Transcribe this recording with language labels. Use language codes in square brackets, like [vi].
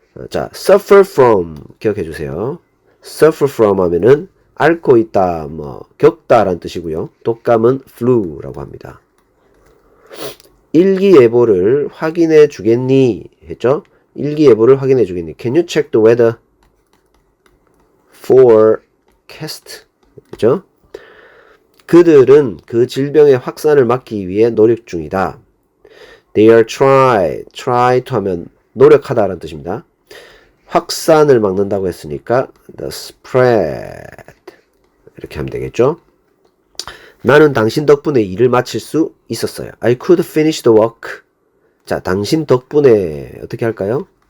[ko] 자, [en] suffer from [ko] 기억해 주세요. suffer from 하면은 앓고 있다, 겪다라는 뜻이고요. 독감은 flu라고 합니다. 일기예보를 확인해 주겠니? 했죠? 일기예보를 확인해 주겠니? [en] Can you check the weather forecast? [ko] 그죠? 그들은 그 질병의 확산을 막기 위해 노력 중이다. [en] They are try to [ko] 하면 노력하다라는 뜻입니다. 확산을 막는다고 했으니까 [en] the spread [ko] 이렇게 하면 되겠죠? 나는 당신 덕분에 일을 마칠 수 있었어요. [en] I could finish the work. [ko] 자, 당신 덕분에 어떻게 할까요?